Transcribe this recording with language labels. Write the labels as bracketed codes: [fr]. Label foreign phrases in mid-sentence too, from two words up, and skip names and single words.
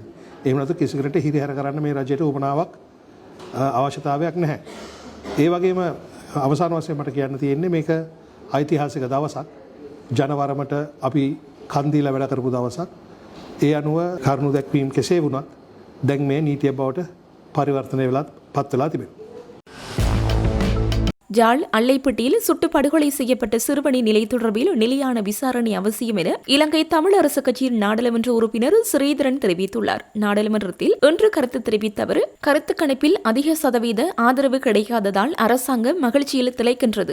[si] එහෙම නැත්නම් කිසිකට හිරිහැර කරන්න මේ රජයට උවමනාවක් අවශ්‍යතාවයක් නැහැ. ඒ වගේම අවසාන වශයෙන් මට කියන්න තියෙන්නේ මේක ඓතිහාසික දවසක්. ජනවරමට අපි කන් දීලා වැඩ කරපු දවසක්. ඒ අනුව කරුණු දැක්වීම කෙසේ වුණත් දැන් මේ නීතිය බවට පරිවර්තනය වෙලා පත් වෙලා තිබෙනවා. [ta] யாழ் அல்லைப்பட்டியில் சுட்டு படுகொலை செய்யப்பட்ட சிறுவனின் நிலை தொடர்பில் நிலையான விசாரணை அவசியம் என இலங்கை தமிழரசு கட்சியின் நாடாளுமன்ற உறுப்பினர் ஸ்ரீதரன் தெரிவித்துள்ளார். நாடாளுமன்றத்தில் இன்று கருத்து தெரிவித்த அவர், கருத்து கணிப்பில் அதிக சதவீத ஆதரவு கிடைக்காததால் அரசாங்கம் மகிழ்ச்சியில் திளைக்கின்றது.